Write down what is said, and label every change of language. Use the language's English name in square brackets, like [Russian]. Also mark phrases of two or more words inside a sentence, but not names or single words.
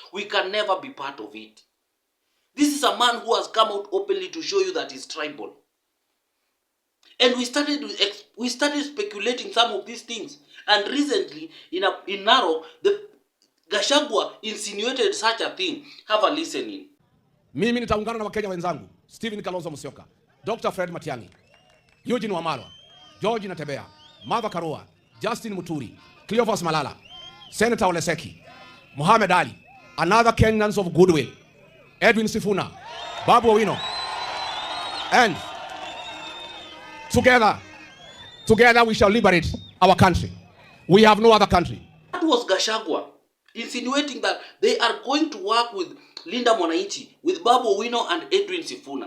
[English] We can never be part of it. This is a man who has come out openly to show you that he's tribal. And we started speculating some of these things. And recently, in Narok, the Gachagua insinuated such a thing. Have a listening. [Swahili] Mimi nitaungana na Wakenya wenzangu, Stephen Kalonzo Musyoka, Dr. Fred Matiang'i, Eugene Wamalwa, George Natebea, Martha Karua, Justin Muturi, Cleophas Malala, Senator Oleseki, Mohamed Ali, [English] another Kenyans of goodwill, Edwin Sifuna, Babu Owino, and together we shall liberate our country. We have no other country. That was Gachagua insinuating that they are going to work with Linda Mwananchi, with Babu Owino and Edwin Sifuna.